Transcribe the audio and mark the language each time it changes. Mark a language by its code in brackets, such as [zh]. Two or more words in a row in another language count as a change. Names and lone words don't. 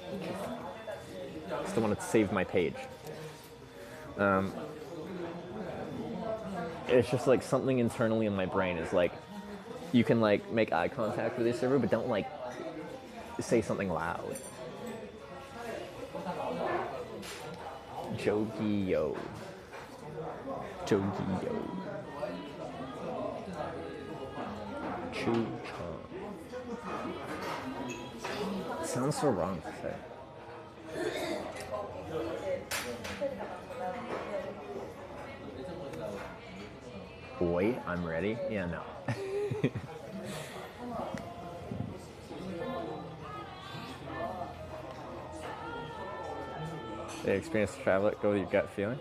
[en] Still wanted to save my page. It's just like something internally in my brain is like, you can like make eye contact with your server, but don't like say something loud. [ko] 저기요. 저기요. 짠. [en] Sounds so wrong to say. Wait, I'm ready? Yeah, no. The experience to travel it, go with your gut feeling?